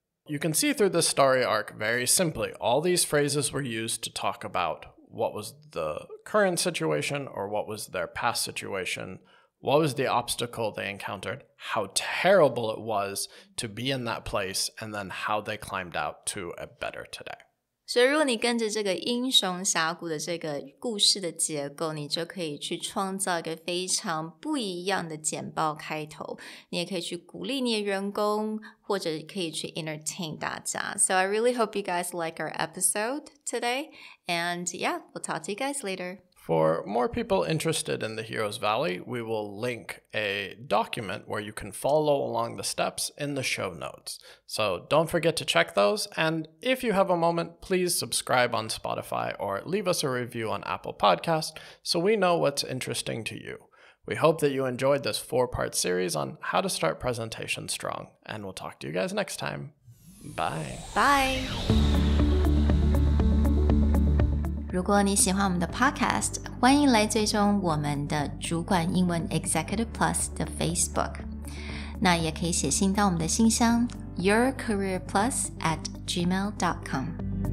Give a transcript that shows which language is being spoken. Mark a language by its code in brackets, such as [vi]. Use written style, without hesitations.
[en] You can see through this story arc very simply, all these phrases were used to talk about what was the current situation or what was their past situation, what was the obstacle they encountered, how terrible it was to be in that place, and then how they climbed out to a better today. [zh] 所以如果你跟着这个英雄峡谷的这个故事的结构，你就可以去创造一个非常不一样的简报开头。你也可以去鼓励你的员工，或者可以去 entertain 大家。 [en] So I really hope you guys like our episode today. And yeah, we'll talk to you guys later. For more people interested in the Hero's Valley, we will link a document where you can follow along the steps in the show notes. So don't forget to check those. And if you have a moment, please subscribe on Spotify or leave us a review on Apple Podcasts so we know what's interesting to you. We hope that you enjoyed this 4-part series on how to start presentations strong. And we'll talk to you guys next time. Bye. Bye. [zh] 如果你喜欢我们的 podcast， 欢迎来追踪我们的主管英文 Executive Plus 的 Facebook。那也可以写信到我们的信箱yourcareerplus@gmail.com。